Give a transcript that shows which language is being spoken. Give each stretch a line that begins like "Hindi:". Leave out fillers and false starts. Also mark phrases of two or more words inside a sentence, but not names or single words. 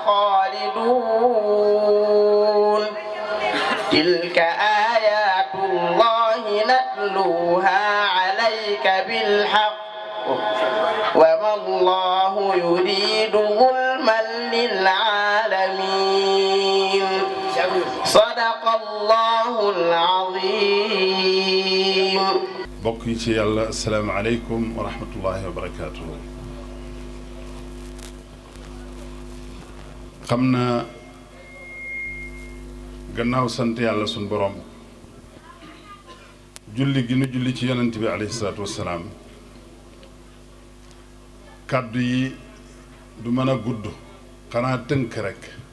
Arabic: خالدون تلك آيات الله نتلوها عليك بالحق وما الله يريد ظلما للعالمين صدق الله العظيم.
Wolof: bokk yi ci yàlla
Arabic: السلام عليكم ورحمة الله وبركاته.
Wolof: xam naa gannaaw sant yàlla sunu borom julli gi nu julli ci yonent bi
Arabic: عليه الصلاة والسلام
Wolof: kàddu yi du mën a gudd xanaa tënk rekk